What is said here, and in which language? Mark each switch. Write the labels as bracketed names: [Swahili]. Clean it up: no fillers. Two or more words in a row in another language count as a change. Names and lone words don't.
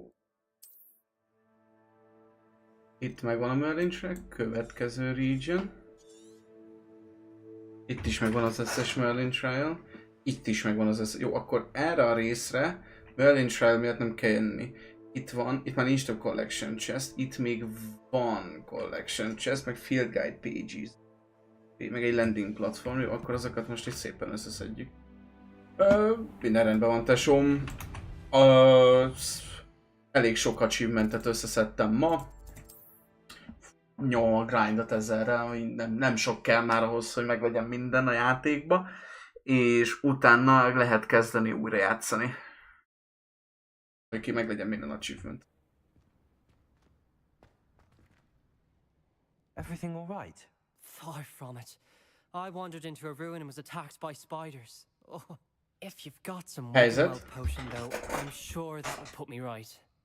[Hungarian] Itt megvan a Merlin track, következő region. Itt is megvan az összes Merlin trial. Itt is megvan az összes. Jó, akkor erre a részre Merlin trial miatt nem kell jönni. Itt van, itt már nincs több [English] collection chest, [Hungarian] itt még van [English] collection chest, [Hungarian] meg [English] field guide pages. [Hungarian] Meg egy [English] landing platform, [Hungarian] jó, akkor azokat most itt szépen összeszedjük. Minden rendben van, tesóm. Elég sok achievementet összeszedtem ma. Nyom a grindot ezerre, nem sok kell már ahhoz, hogy meglegyen minden a játékba. És utána lehet kezdeni újra játszani. Hogy meglegyen minden achievement. [English] Everything all right? Far from it. I wandered into a ruin and was attacked by spiders. Oh, if you've got some wild potion though, I'm sure that would put me right.